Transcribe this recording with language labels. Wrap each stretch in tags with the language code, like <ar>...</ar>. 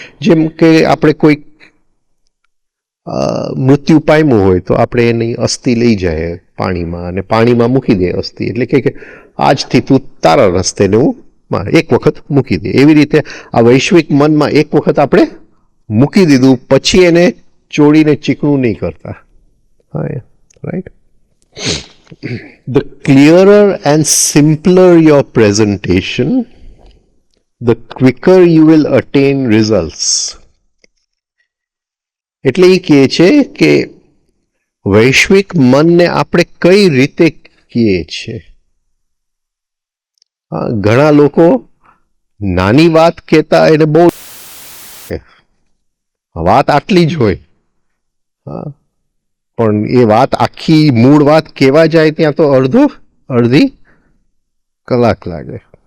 <gu>જેમ કે આપણે કોઈક મૃત્યુ પામ્યું હોય તો આપણે એની અસ્થિ લઈ જાય પાણીમાં અને પાણીમાં મૂકી દે અસ્થિ, એટલે કે આજથી તું તારા રસ્તે ને હું એક વખત મૂકી દે. એવી રીતે આ વૈશ્વિક મનમાં એક વખત આપણે મૂકી દીધું, પછી એને ચોડીને ચીકણું નહીં કરતા.</gu> <en>Right. The clearer and simpler your presentation, the quicker you will attain results.</en> <gu>એટલે એ કહે છે કે વૈશ્વિક મનને આપણે કઈ રીતે કહીએ છીએ. ઘણા લોકો નાની વાત કહેતા એને બહુ વાત આટલી જ હોય, પણ એ વાત આખી મૂળ વાત કહેવા જાય ત્યાં તો અડધી કલાક લાગે.</gu>